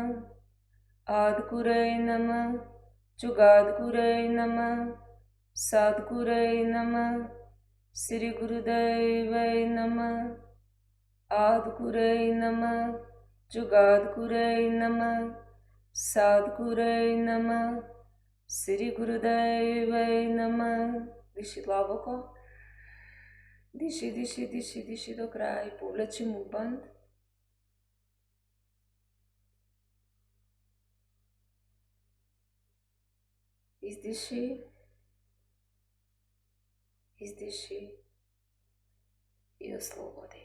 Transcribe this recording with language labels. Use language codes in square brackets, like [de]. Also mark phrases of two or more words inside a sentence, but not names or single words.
[sa] Adgurei Namah, Jugadgurei Namah, Sadgurei Namah, Sri Gurudevai Namah. Adgurei Namah, Jugadgurei Namah, Sadgurei Namah, Sri Gurudevai Namah. [mk] Диши длабоко. Диши, диши, диши, диши до крај. Повлечи мукбанд. Издиши. Издиши. И ослободи.